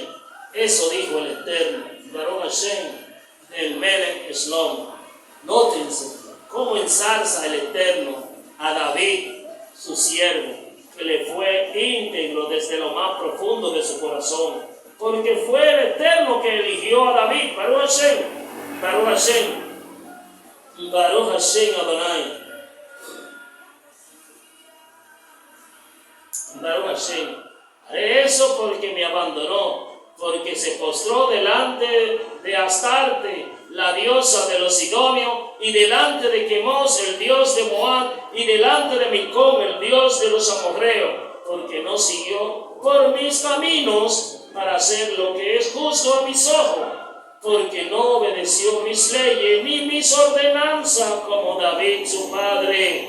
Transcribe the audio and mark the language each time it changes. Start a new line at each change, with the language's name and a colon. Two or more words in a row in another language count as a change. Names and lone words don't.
Spanish: Eso dijo el Eterno,
Hebrew: ברוך השם, el מלך שלמה.
Spanish: Nótense cómo ensalza el Eterno a David, su siervo, que le fue íntegro desde lo más profundo de su corazón, porque fue el Eterno que eligió a David,
Hebrew: ברוך השם, ברוך השם, ברוך השם אדוני, ברוך השם Adonai, Baruch Hashem.
Spanish: Haré eso porque me abandonó, porque se postró delante de Astarte, la diosa de los sidonios, y delante de Quemos, el dios de Moab, y delante de Milcom, el dios de los amorreos, porque no siguió por mis caminos para hacer lo que es justo a mis ojos, porque no obedeció mis leyes ni mis ordenanzas, como David su padre.